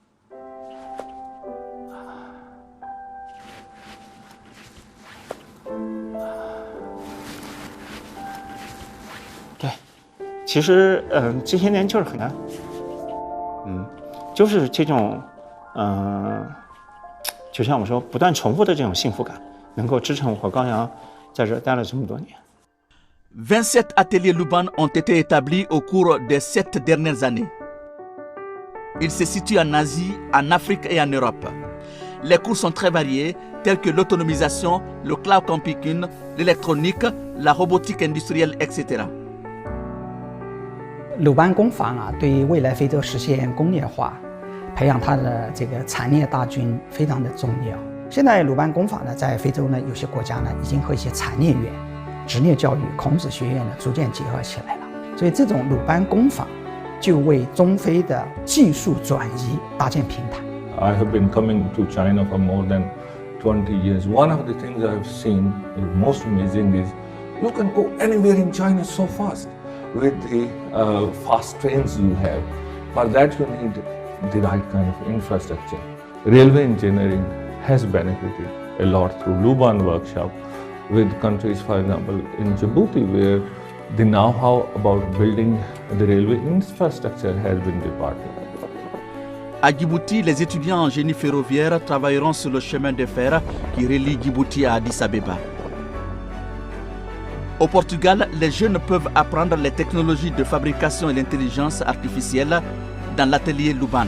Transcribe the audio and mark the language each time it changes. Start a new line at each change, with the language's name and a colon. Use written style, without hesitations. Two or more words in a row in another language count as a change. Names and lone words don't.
Chinese: 对，其实这些年就是很难，就是这种就像我说，不断重复的这种幸福感，能够支撑我和高阳在这待了这么多年。
French: 27 ateliers Luban ont été établis au cours des 7 dernières années. Ils se situent en Asie, en Afrique et en Europe. Les cours sont très variés, tels que l'autonomisation, le
English: cloud computing,
French: l'électronique, la robotique industrielle, etc.
Chinese: 鲁班工坊啊，对于未来非洲实现工业化，培养它的这个产业大军非常的重要。现在鲁班工坊呢，在非洲呢，有些国家呢，已经和一些产业园、职业教育、孔子学院呢，逐渐结合起来了。所以这种鲁班工坊就为中非的技术转移搭建平台。
English: I have been coming to China for more than 20 years. One of the things I have seen is most amazing is you can go anywhere in China so fast with the fast trains you have. For that you need the right kind of infrastructure. Railway engineering has benefited a lot through Luban workshop with countries, for example, in Djibouti, where the know-how about building the railway infrastructure has been departed.
French: À Djibouti, les étudiants en génie ferroviaire travailleront sur le chemin de fer qui relie Djibouti à Addis Abeba. Au Portugal, les jeunes peuvent apprendre les technologies de fabrication et l'intelligence artificielle dans l'atelier Luban.